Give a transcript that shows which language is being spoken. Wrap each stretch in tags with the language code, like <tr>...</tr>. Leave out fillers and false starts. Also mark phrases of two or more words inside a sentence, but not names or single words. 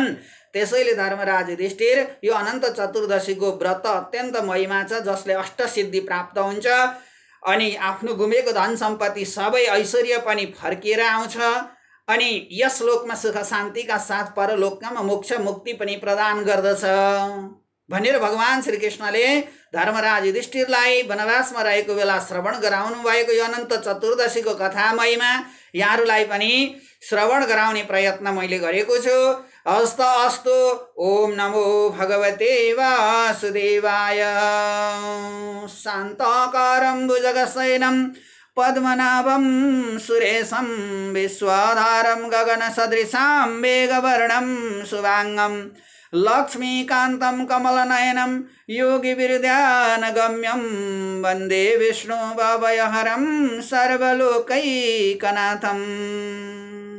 <ne>त्यसैले धर्मराज युधिष्ठिर, यो अनन्त चतुर्दशीको व्रत अत्यन्त महिमा छ, जसले अष्टसिद्धि प्राप्त हुन्छ अनि आफ्नो गुमेको धन सम्पत्ति सबै ऐश्वर्य पनि फर्किएर आउँछ अनि यस लोकमा सुख शान्तिका साथ परलोकमा मोक्ष मुक्ति पनि प्रदान गर्दछ भनेर भगवान श्रीकृष्णले धर्मराज युधिष्ठिरलाई वनवासमा रहेको बेला श्रवण गराउनु भएको यो अनन्त चतुर्दशीको कथा महिमा यहाँहरूलाई पनि श्रवण गराउने प्रयत्न मैले गरेको छु।</ne> <sa>हस्त अस्तु। ओम नमो भगवते वासुदेवाय। शान्ताकारं भुजगशयनं पद्मनाभं सुरेशं विश्वाधारं गगनसदृशां मेघवर्णं शुभांगं लक्ष्मीकान्तं कमलनयनं योगिविरध्यानगम्यं वन्दे विष्णुभवयहरं सर्वलोकैकनाथम्।</sa>